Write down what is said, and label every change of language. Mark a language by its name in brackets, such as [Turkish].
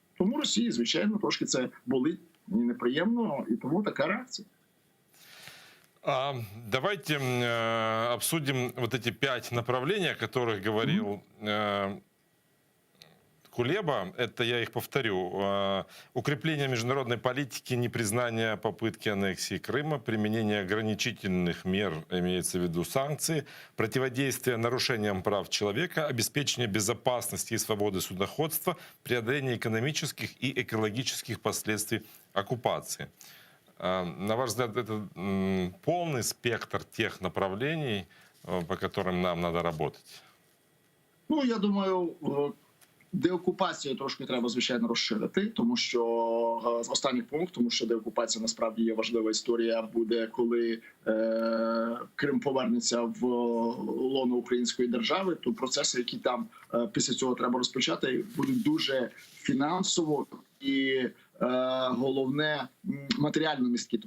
[Ukrainian] Тому Росії, звичайно, трошки це болить і неприємно, і тому така реакція. [Russian] Давайте обсудим вот эти 5 направлений, о которых говорил Кулеба. Это, я их повторю, укрепление международной политики, непризнание попытки аннексии Крыма, применение ограничительных мер, имеется в виду санкции, противодействие нарушениям прав человека, обеспечение безопасности и свободы судоходства, преодоление экономических и экологических последствий оккупации. На ваш взгляд, это полный спектр тех направлений, по которым нам надо работать? [Ukrainian] Ну, я думаю, деокупацію трошки треба, звичайно, розширити, тому що з останніх пунктів, тому що деокупація насправді є важлива історія, буде, коли Крим повернеться в лоно української держави, то процеси, які там після цього треба розпочати, будуть дуже фінансово і головне матеріально місткі.